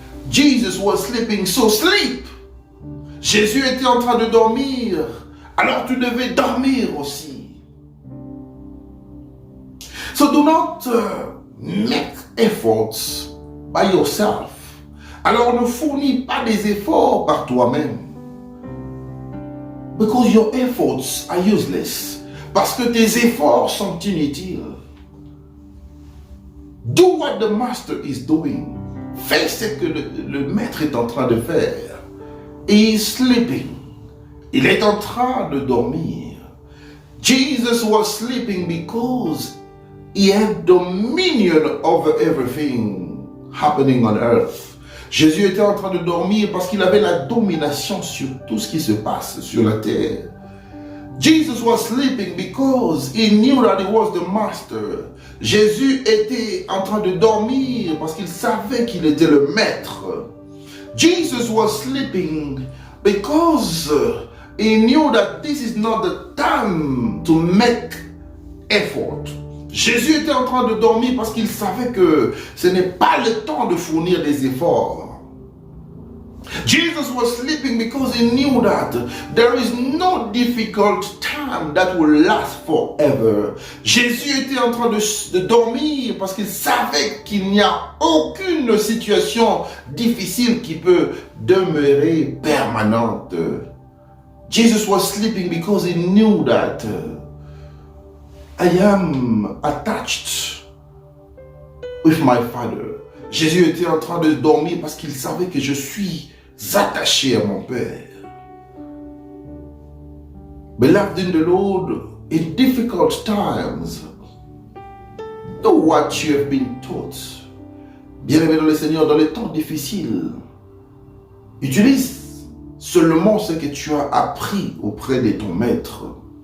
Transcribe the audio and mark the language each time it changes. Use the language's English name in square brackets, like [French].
[English] Jesus was sleeping, so sleep. [French] Jésus était en train de dormir, alors tu devais dormir aussi. [English] So do not make efforts by yourself. [French] Alors ne fournis pas des efforts par toi-même. [English] Because your efforts are useless. [French] Parce que tes efforts sont inutiles. [English] Do what the master is doing. [French] Fais ce que le maître est en train de faire. [English] He is sleeping. [French] Il est en train de dormir. [English] Jesus was sleeping because he had dominion over everything happening on earth. [French] Jésus était en train de dormir parce qu'il avait la domination sur tout ce qui se passe sur la terre. [English] Jesus was sleeping because he knew that he was the master. [French] Jésus était en train de dormir parce qu'il savait qu'il était le maître. [English] Jesus was sleeping because he knew that this is not the time to make effort. [French] Jésus était en train de dormir parce qu'il savait que ce n'est pas le temps de fournir des efforts. [English] Jesus was sleeping because he knew that there is no difficult time that will last forever. [French] Jésus était en train de dormir parce qu'il savait qu'il n'y a aucune situation difficile qui peut demeurer permanente. [English] Jesus was sleeping because he knew that I am attached with my Father. [French] Jésus était en train de dormir parce qu'il savait que je suis attaché à mon Père. [English] Beloved in the Lord, in difficult times, do what you have been taught. [French] Bien-aimé dans le Seigneur, dans les temps difficiles, utilise seulement ce que tu as appris auprès de ton maître.